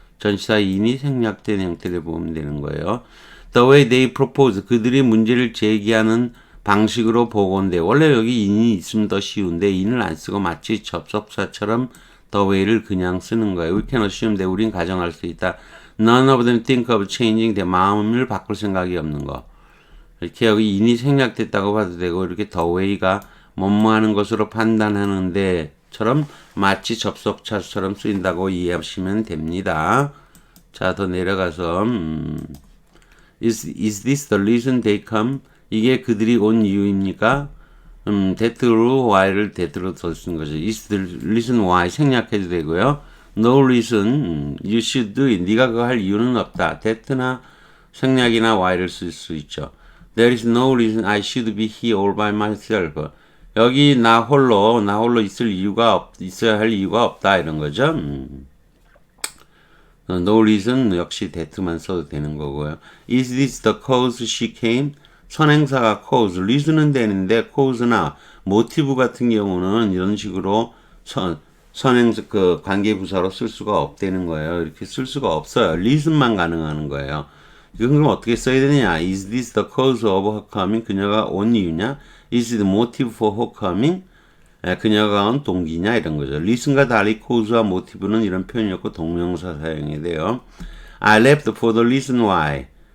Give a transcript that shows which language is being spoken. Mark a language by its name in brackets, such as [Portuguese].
[Korean] 전치사 인이 생략된 형태를 보면 되는 거예요. The way they propose 그들이 문제를 제기하는 방식으로 보건대 원래 여기 인이 있으면 더 쉬운데 인을 안 쓰고 마치 접속사처럼 the way를 그냥 쓰는 거예요. [English] We can assume that [Korean] 우린 가정할 수 있다. [English] None of them think of changing their [Korean] 마음을 바꿀 생각이 없는 거. 이렇게 여기 인이 생략됐다고 봐도 되고 이렇게 the way가 뭐뭐하는 것으로 판단하는데 처럼 마치 접속사처럼 쓰인다고 이해하시면 됩니다. 자, 더 내려가서 [English] Is this the reason they come? [Korean] 이게 그들이 온 이유입니까? that로 why를 that로 더 쓰는 거죠. [English] Is the reason why [Korean] 생략해도 되고요. [English] No reason you should do it. [Korean] 네가 그거 할 이유는 없다. that나 생략이나 why를 쓸 수 있죠. [English] There is no reason I should be here all by myself. [Korean] 여기 나 홀로 있어야 할 이유가 없다 이런 거죠. No reason 역시 that만 써도 되는 거고요. [English] Is this the cause she came? [Korean] 선행사가 cause, reason은 되는데 cause나 motive 같은 경우는 이런 식으로 선행사 그 관계부사로 쓸 수가 없다는 거예요. 이렇게 쓸 수가 없어요. reason만 가능한 거예요. 이건 그럼 어떻게 써야 되느냐? [English] Is this the cause of her coming? [Korean] 그녀가 온 이유냐? [English] Is the motive for her coming? [Korean] 그녀가 온 동기냐? 이런 거죠. reason과 달리 cause와 motive는 이런 표현이었고 동명사 사용이 돼요. [English] I left for the reason why.